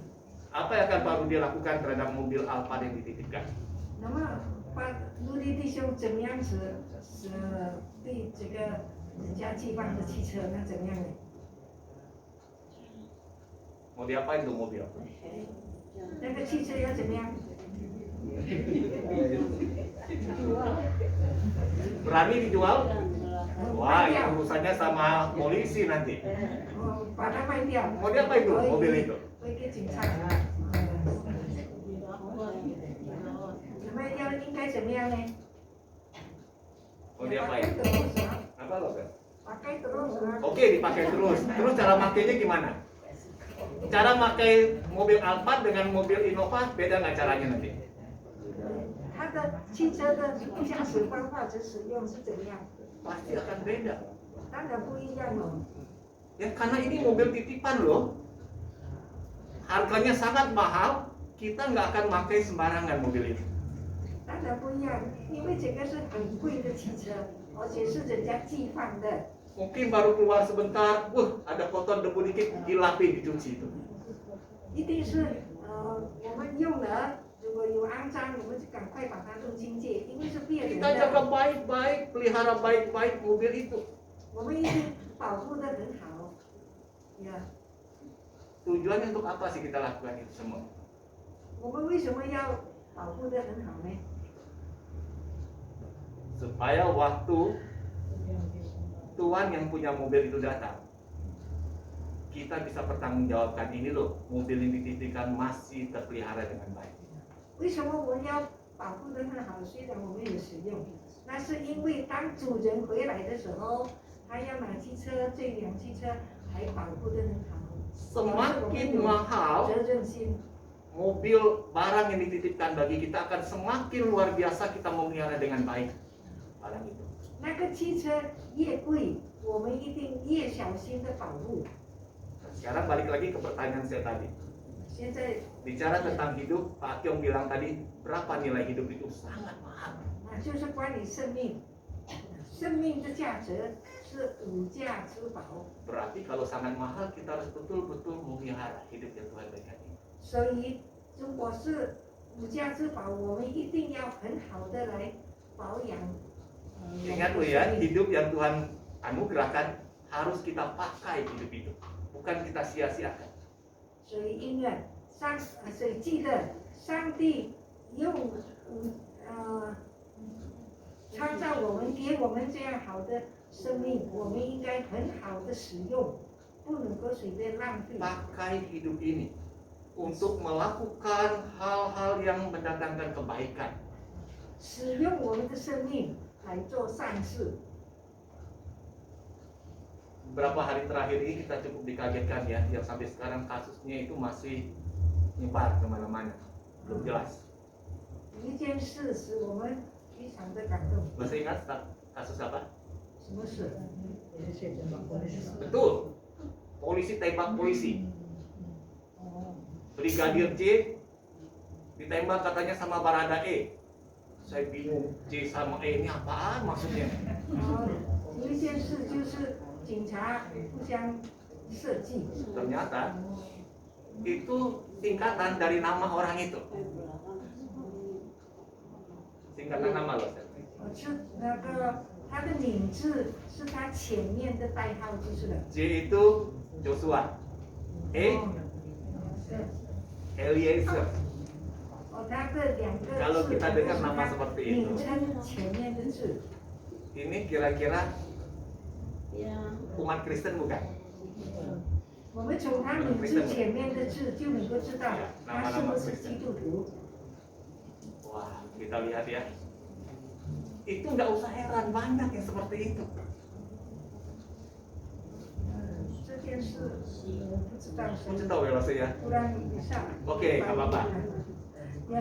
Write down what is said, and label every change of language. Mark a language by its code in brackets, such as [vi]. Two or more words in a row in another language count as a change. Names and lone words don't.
[id] Apa yang akan Pak Rudi lakukan terhadap mobil Alphard yang dititipkan? [zh] 那么，卢迪弟兄怎么样子对这个人家寄放的汽车，那怎么样呢？ [id] Mau diapain tuh mobil? [zh] 那个汽车要怎么样？ [id] Berani dijual? Wah, itu urusannya sama polisi nanti. [zh] 把它卖掉。 [id] Mau diapain tuh mobil itu? [zh] 会给警察。你们应该怎么样呢？ [id] Mau diapain? Apa lo kan? Pakai terus. Oke, dipakai terus. Terus cara makainya gimana? Cara pakai mobil Alphard dengan mobil Innova beda nggak caranya nanti? [zh] 它的汽车的驾驶方法和使用是怎么样？ [id] Pasti akan beda. [zh] 当然不一样哦。 [id] Ya karena ini mobil titipan loh. Harganya sangat mahal, kita nggak akan pakai sembarangan mobil itu. [zh] 当然不一样，因为这个是很贵的汽车，而且是人家寄放的。 [id] Mungkin baru keluar sebentar, ada kotor debu dikit, dilapin dicuci itu. [zh] 一定是我们用了，如果有肮脏，我们就赶快把它弄清洁，因为是别人 [id] Kita jaga [zh] 的， [id] baik-baik, pelihara baik-baik mobil itu. [zh] 我们一定保护得很好。呀， [id] Tujuannya untuk apa sih kita lakukan itu semua? [zh] 我们为什么要保护得很好呢？ [id] Supaya waktu Tuhan yang punya mobil itu datang, kita bisa pertanggungjawabkan ini loh, mobil yang dititipkan masih terpelihara dengan baik. [zh] 为什么我们要保护得很好？虽然我们有使用，那是因为当主人回来的时候，他要拿汽车，这辆汽车还保护得很好。 [id] Semakin mahal [zh] 责任心。 [id] mobil barang yang dititipkan bagi kita akan semakin luar biasa kita memelihara dengan baik barang itu. [zh] 那个汽车越贵，我们一定越小心的保护。 [id] Sekarang balik lagi ke pertanyaan saya tadi. [zh] 现在 [id] Bicara tentang hidup, Pak Kyong bilang tadi berapa nilai hidup itu sangat mahal. [zh] 就是关于生命，生命的价值是无价之宝。 [id] Berarti kalau sangat mahal kita harus betul-betul memelihara hidup yang Tuhan berikan ini. [zh] 所以，如果是无价之宝，我们一定要很好的来保养。 [id] Ingat lo ya, hidup yang Tuhan anugerahkan harus kita pakai hidup itu, bukan kita sia-siakan. [zh] 所以因为所以记得上帝用创造我们，给我们这样好的生命，我们应该很好的使用，不能够随便浪费。 [id] Pakai hidup ini untuk melakukan hal-hal yang mendatangkan kebaikan. [zh] 使用我们的生命来做善事。 [id] Beberapa hari terakhir ini kita cukup dikagetkan ya, yang sampai sekarang kasusnya itu masih nyebar kemana-mana, belum jelas. [zh] 一件事使我们非常的感动。 [id] Masih ingat kasus apa? [zh] 什么事？ [id] Betul, polisi tembak polisi. Brigadir J ditembak katanya sama Barada E. Saya bingung, J sama E ini apaan maksudnya? [zh] 有一件事就是警察互相设计。 [id] Ternyata itu singkatan dari nama orang itu. Singkatan nama loh. [zh] 是那个他的名字是他前面的代号就是了。 [id] J itu Joshua, E Eliezer. [zh] 他的两个 [id] Kalau [zh] 字 [id] kita dengar nama seperti itu, [zh] 名称前面的字， [id] ini kira-kira umat Kristen bukan? [zh] 我们从他名字前面的字就能够知道他是不是基督徒。 [id] Wah, kita lihat ya. Itu nggak usah heran, banyak yang seperti itu. [zh] 这件事不知道谁 [id] Kita tahu ya Mas ya. [zh] 突然一下。 [id] Oke, nggak apa-apa. Ya,